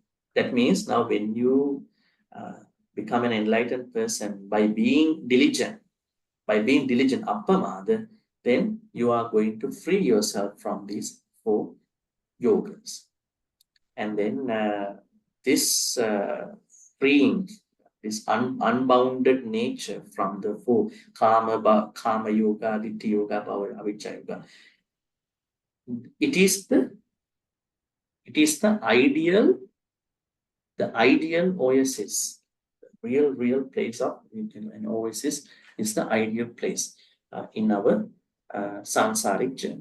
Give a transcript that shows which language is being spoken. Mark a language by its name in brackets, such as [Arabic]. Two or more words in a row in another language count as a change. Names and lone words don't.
[English] That means now when you become an enlightened person by being diligent, appamada, then you are going to free yourself from these 4 yogas. And then this freeing, this unbounded nature from the 4 [Pali] kama yoga, ditthi yoga, bhava, avijja yoga, [English] it is the ideal oasis. The real place of an oasis is the ideal place in our samsaric journey.